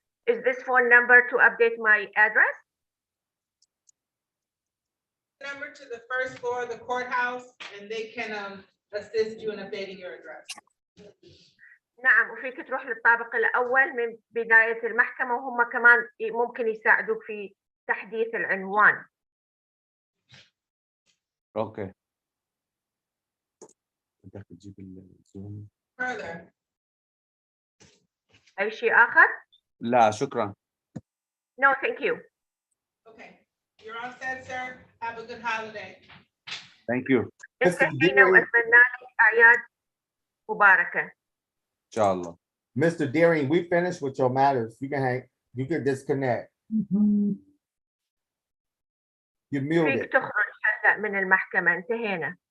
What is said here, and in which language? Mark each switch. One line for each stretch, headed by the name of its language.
English: Is this phone number to update my address? Number to the first floor of the courthouse, and they can assist you in updating your address.
Arabic: نعم، وفيك تروح للطابق الأول من بداية المحكمة، وهم كمان ممكن يساعدوك في تحديث العنوان. اوكي. بدك تجيب الزوم.
English: Further.
Arabic: أي شيء آخر؟ لا شكرا.
English: No, thank you. Okay, you're all set, sir. Have a good holiday. Thank you.
Arabic: انتهينا واتمنى لك اعياد مباركه. ان شاء الله.
English: Mr. Deering, we finished with your matters. You can hang, you can disconnect. You're muted.
Arabic: فيك تخرج هلا من المحكمه، انتهينا.